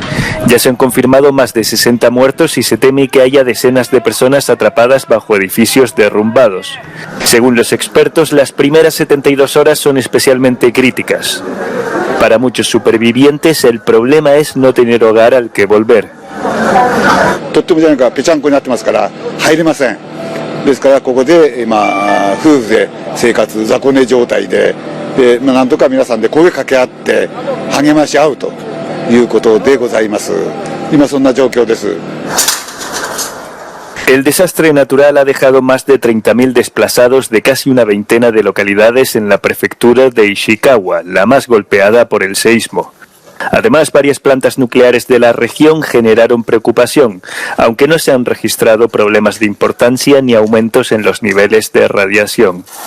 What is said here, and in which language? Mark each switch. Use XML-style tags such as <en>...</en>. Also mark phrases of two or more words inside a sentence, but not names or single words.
<es>Ya se han confirmado más de 60 muertos y se teme que haya decenas de personas atrapadas bajo edificios derrumbados. Según los expertos, las primeras 72 horas son especialmente críticas. Para muchos supervivientes, el problema es no tener hogar al que volver.</es> <ja>ですからここで今夫婦で生活雑魚寝状態でなんとか皆さんで声かけ合って励まし合うということでございます。今そんな状況です。</ja> <es>El desastre natural ha dejado más de 30.000 desplazados de casi una veintena de localidades en la prefectura de Ishikawa, la más golpeada por el seísmo. Además, varias plantas nucleares de la región generaron preocupación, aunque no se han registrado problemas de importancia ni aumentos en los niveles de radiación.</es>